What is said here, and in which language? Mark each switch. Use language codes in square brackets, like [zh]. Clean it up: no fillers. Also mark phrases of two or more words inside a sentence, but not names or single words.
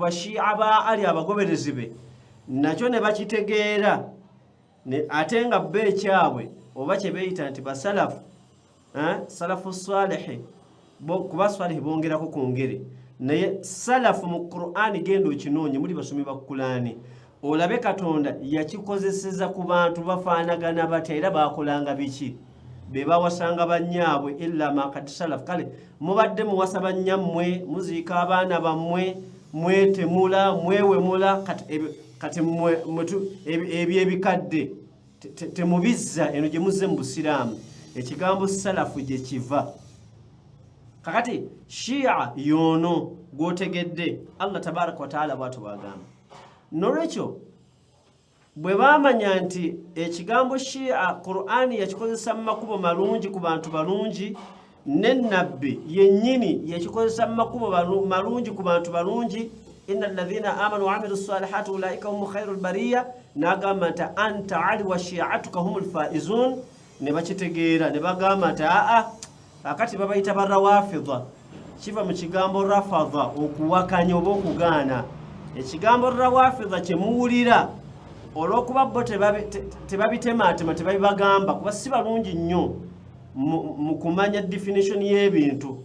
[lg] bashiya ba ali abagoberezi be, nakyo ne bakitegeera ate nga beekyabwe oba kye beeyita nti basalafu salafu salihi kuba swalihi bongerako ku ngeri naye salafu mu Qur'ani genda okinoonye muli basomi ba Qur'ani olabe Katonda yakikozeseza ku bantu bafaanagana batya era bakolanga biki be bawasanga bannyaabwe [ar] إلا ما قد سلف. [lg] Kale mubadde muwasa bannyammwe muziika abaana bammwe mwetemula mwewemula kati ebyebikadde temubizza eno gye muzze mu Busiraamu. Ekigambo salafu gye kiva. Kakati shi'a yono gwotegedde [ar] الله تبارك وتعالى [lg] bw'atyo bw'agamba. Nolwekyo bwe bamanya nti ekigambo shi'a Qur'ani yakikozesa mu makubo malungi ku bantu balungi, ne nabbi yennyini yakikozesa mu makubo malungi ku bantu balungi, [ar] إن الذين آمنوا وعملوا الصالحات أولئك هم خير البرية, [lg] n'agamba nti [ar] أنت علي وشيعتك هم الفائزون. [lg] Ne bakitegeera ne bagamba nti akati babayita barawafidha, kiva mu kigambo rafadha okuwakanya oba okugaana. Ekigambo rawafidha kye muwulira olw'okuba bo tebabitemaatema tebabibagamba kuba si balungi nnyo mu kumanya definition y'ebintu.